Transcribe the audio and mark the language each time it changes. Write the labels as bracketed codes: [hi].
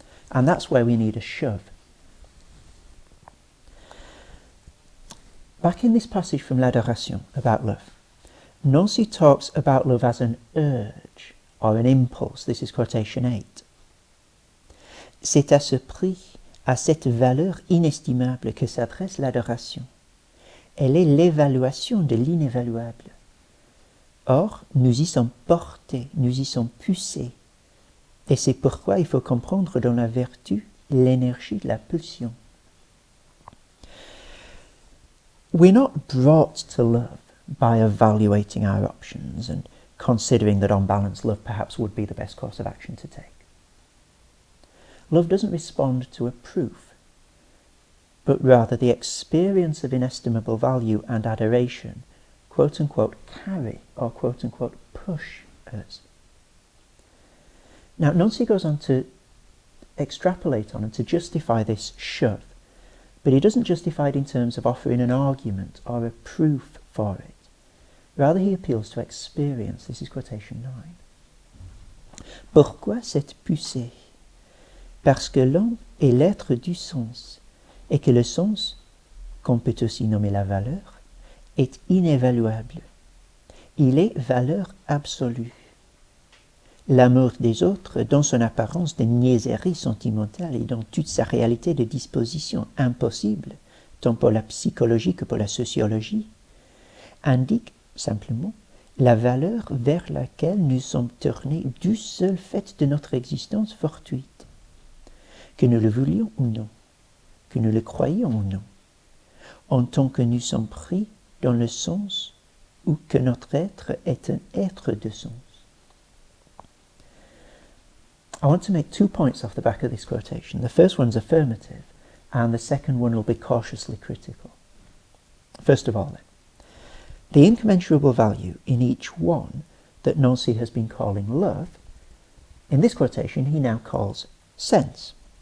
[en] And that's where we need a shove. Back in this passage from l'Adoration about love, Nancy talks about love as an urge or an impulse. This is quotation 8. [fr] C'est à ce prix, à cette valeur inestimable que s'adresse l'adoration. Elle est l'évaluation de l'inévaluable. Or, nous y sommes portés, nous y sommes poussés. Et c'est pourquoi il faut comprendre dans la vertu l'énergie de la pulsion. [en] We're not brought to love by evaluating our options and considering that on balance love perhaps would be the best course of action to take. Love doesn't respond to a proof, but rather the experience of inestimable value and adoration, quote-unquote, carry or quote-unquote push us. Now, Nancy goes on to extrapolate on and to justify this shove, but he doesn't justify it in terms of offering an argument or a proof for it. Rather, he appeals to experience. This is quotation 9. [fr] Pourquoi cette poussée? Parce que l'homme est l'être du sens, et que le sens, qu'on peut aussi nommer la valeur, est inévaluable. Il est valeur absolue. L'amour des autres, dans son apparence de niaiserie sentimentale et dans toute sa réalité de disposition impossible, tant pour la psychologie que pour la sociologie, indique simplement la valeur vers laquelle nous sommes tournés du seul fait de notre existence fortuite, que nous le voulions ou non, que nous le croyions ou non, en tant que nous sommes pris dans le sens ou que notre être est un être de sens. [en] I want to make 2 points off the back of this quotation. The first one's affirmative, and the second one will be cautiously critical. First of all, then, the incommensurable value in each one that Nancy has been calling love, in this quotation he now calls sense.